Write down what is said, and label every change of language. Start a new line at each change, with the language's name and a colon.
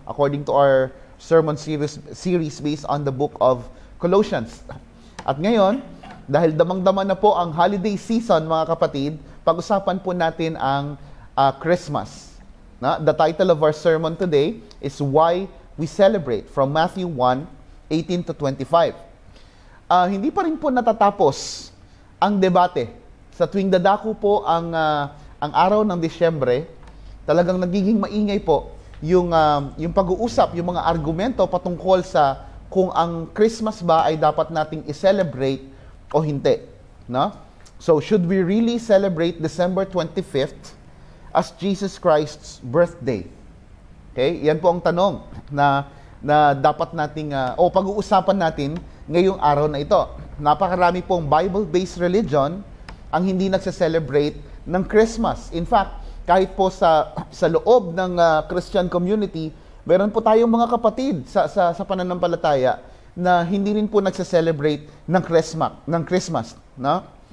English: According to our sermon series based on the book of Colossians.
Filipino: At ngayon, dahil damang-dama na po ang holiday season, mga kapatid, pag-usapan po natin ang Christmas.
English: The title of our sermon today is Why We Celebrate, from Matthew 1:18 to 25.
Filipino: Hindi pa rin po natatapos ang debate. Sa tuwing dadako po ang araw ng Disyembre, talagang nagiging maingay po yung pag-uusap, yung mga argumento patungkol sa kung ang Christmas ba ay dapat nating i-celebrate o hindi. No?
English: So, should we really celebrate December 25th as Jesus Christ's birthday? Okay?
Filipino: Yan po ang tanong na dapat nating, pag-uusapan natin ngayong araw na ito. Napakarami pong Bible-based religion ang hindi nagse-celebrate ng Christmas. In fact, kahit po sa loob ng Christian community, meron po tayong mga kapatid sa pananampalataya na hindi rin po nagse-celebrate ng Christmas, no?